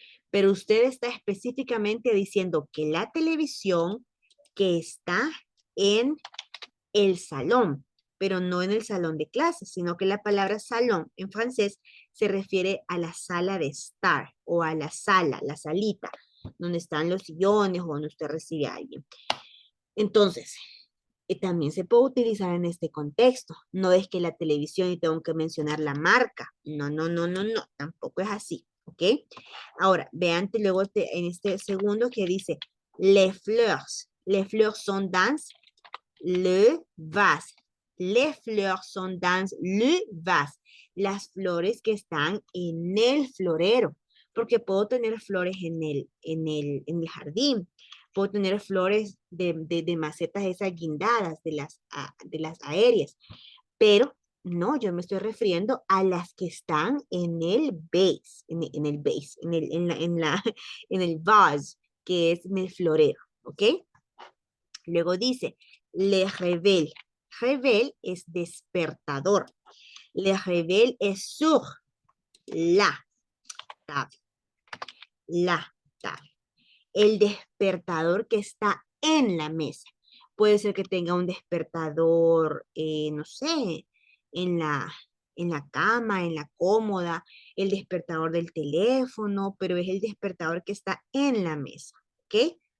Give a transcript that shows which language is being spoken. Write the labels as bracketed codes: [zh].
[es] Pero usted está específicamente diciendo que la televisión que está en el salón, pero no en el salón de clases, sino que la palabra salón en francés se refiere a la sala de estar o a la sala, la salita, donde están los sillones o donde usted recibe a alguien. Entonces, también se puede utilizar en este contexto. No es que la televisión y tengo que mencionar la marca. No, no, no, no, no. Tampoco es así. ¿Ok? Ahora, vean luego en este segundo que dice [fr] les fleurs. Les fleurs sont dans le vase. Les fleurs sont dans le vase. [es] Las flores que están en el florero. Porque puedo tener flores en el jardín. Puedo tener flores de macetas esas guindadas, de las aéreas. Pero no, yo me estoy refiriendo a las que están en el base, en el base, en el vase, que es en el florero, ¿ok? Luego dice, [fr] le réveil. [es] Réveil es despertador. [fr] Le réveil es sur la table. La table. [es] El despertador que está en la mesa. Puede ser que tenga un despertador, no sé, en la, en la cama, en la cómoda, el despertador del teléfono, pero es el despertador que está en la mesa, ¿ok?